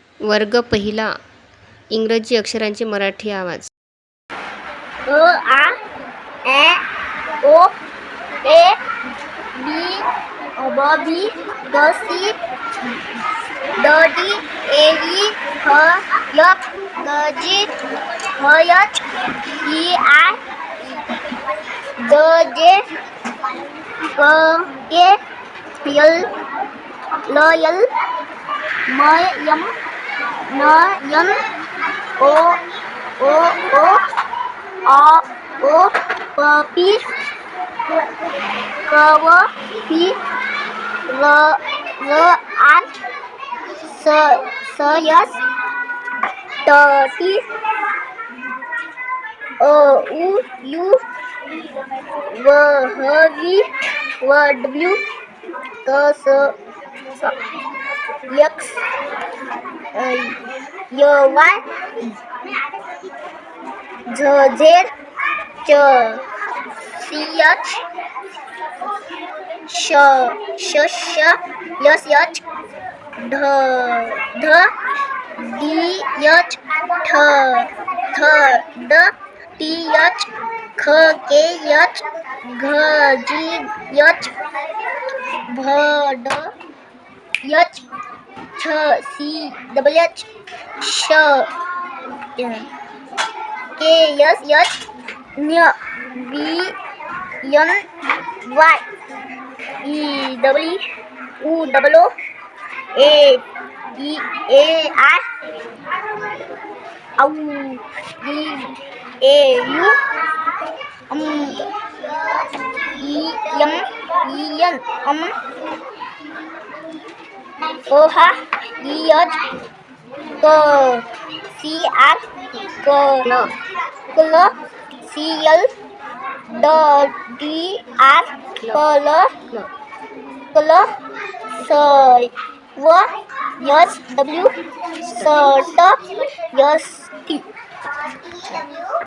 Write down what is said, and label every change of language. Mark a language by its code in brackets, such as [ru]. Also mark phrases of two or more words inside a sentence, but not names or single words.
[mr] वर्ग पहिला. इंग्रजी अक्षरांचे मराठी आवाज. अ आ ए ओ ए बी ब बी ग सी ड डी ए ई ह य ग जी ह एच ई आय ज जे क के यल ल यल म यम न यन ओ ओ ओ आ ओ प पी क व पी ल ल आर स स यस ट टी अ उ यू व ह वी व डब्ल्यू क स एक्स य वाय झ झेड च सी एच श श यस एच ढ ढ डी एच ठ थ ड टी एच ख के एच घ जी एच भ ड एच छ सी डबल एच श के एस एच न्य बी एन वाय ई डब्ल्यू उ डबल ओ ए ई ए आय औ ई ए यू ई एम ई एन ओ हा ई एच क सी आर क ल सी एल ड डी आर क ल स व एस डब्ल्यू स ट एस टी